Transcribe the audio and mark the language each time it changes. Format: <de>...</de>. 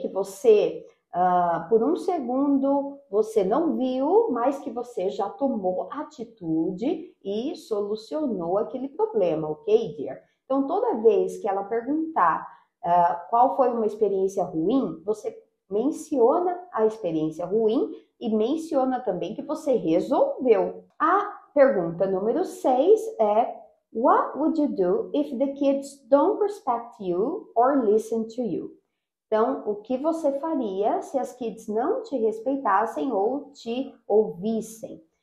<pt>Que você, por 1 segundo, você não viu, mas que você já tomou atitude e solucionou aquele problema, ok, dear? Então, toda vez que ela perguntar qual foi uma experiência ruim, você menciona a experiência ruim e menciona também que você resolveu. A pergunta número 6 é:</pt> <en>What would you do if the kids don't respect you or listen to you?</en> <pt>Então, o que você faria se as kids não te respeitassem ou te ouvissem?</pt>